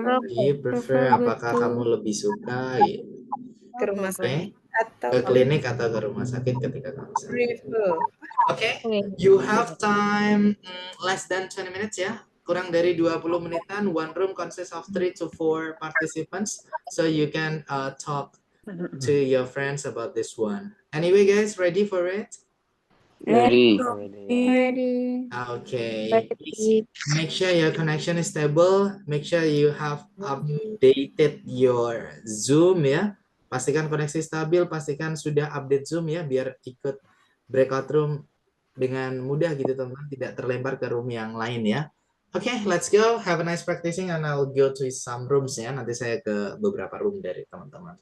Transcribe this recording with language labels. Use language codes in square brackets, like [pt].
[en] You prefer, [id] apakah kamu lebih suka gitu? Ke rumah sakit atau ke klinik atau ke rumah sakit ketika kamu sakit. [en] Okay, you have time less than 20 minutes [id] ya. Kurang dari 20 menitan. [en] One room consists of 3 to 4 participants. So you can talk to your friends about this one. Anyway guys, ready for it? Ready. Ready. Okay. Please make sure your connection is stable. Make sure you have updated your Zoom ya. [id] Pastikan koneksi stabil, pastikan sudah update Zoom ya biar ikut breakout room dengan mudah gitu teman-teman, tidak terlempar ke room yang lain ya. Oke, [en] let's go. Have a nice practicing and I'll go to some rooms ya. [id] Nanti saya ke beberapa room dari teman-teman.